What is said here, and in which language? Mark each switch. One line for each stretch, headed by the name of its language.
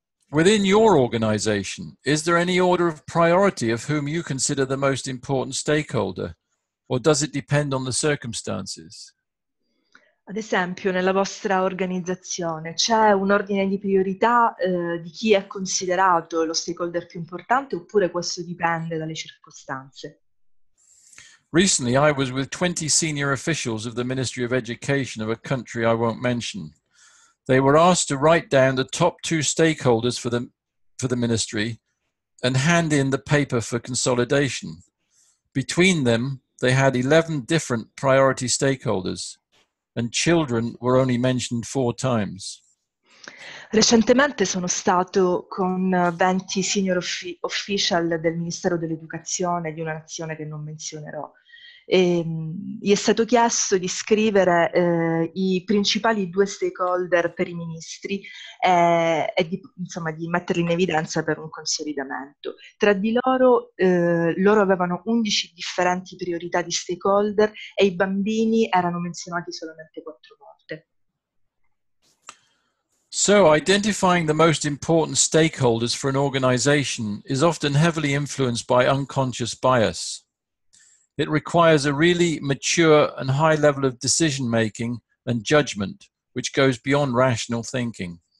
English: Within your organization, is there any order of priority of whom you consider the most important stakeholder, or does it depend on the circumstances?
Italian: Ad esempio, nella vostra organizzazione c'è un ordine di priorità di chi è considerato lo stakeholder più importante, oppure questo dipende dalle circostanze?
English: Recently, I was with 20 senior officials of the Ministry of Education of a country I won't mention. They were asked to write down the top 2 stakeholders for the ministry and hand in the paper for consolidation. Between them, they had 11 different priority stakeholders, and children were only mentioned 4 times.
Italian: Recentemente sono stato con 20
English: senior official
Italian: del Ministero dell'Educazione di una nazione che non menzionerò. Gli è stato chiesto di scrivere i principali 2 stakeholder per i ministri e di metterli in evidenza per un consolidamento. Tra di loro avevano 11 differenti priorità di stakeholder e i bambini erano menzionati solamente 4 volte.
English: So, identifying the most important stakeholders for an organization is often heavily influenced by unconscious bias. It requires a really mature and high level of decision-making and judgment, which goes beyond rational thinking.